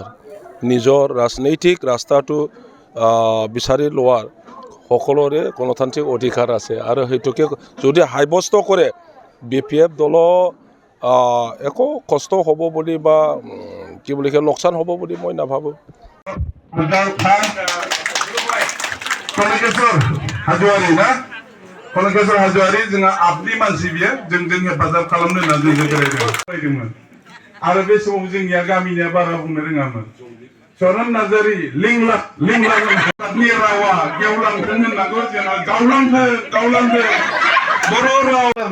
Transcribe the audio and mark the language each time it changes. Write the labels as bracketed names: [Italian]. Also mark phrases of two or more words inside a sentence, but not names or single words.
[Assamese] নিজৰ ৰাজনৈতিক ৰাস্তাটো বিচাৰি লোৱাৰ সকলোৰে গণতান্ত্ৰিক অধিকাৰ আছে আৰু সেইটোকে যদি সাব্যস্ত কৰে BPF দলৰ একো কষ্ট হ'ব বুলি বা কি বুলি কয় লোকচান হ'ব বুলি মই নাভাবোঁ। [Bodo] कनकेश्वर हाजोआरि जोंहा आबनि मानसि बियो जोंजों हेफाजाब खालामनो होनना जों फैदोंमोन आरो बे समाव जोंनिया गामिनिया बारा बुंनो रोङामोन। चरन नार्जारि लिंलांनि रावा गेवलांथों होननांगौ जोंहा गावलांथों बर' राव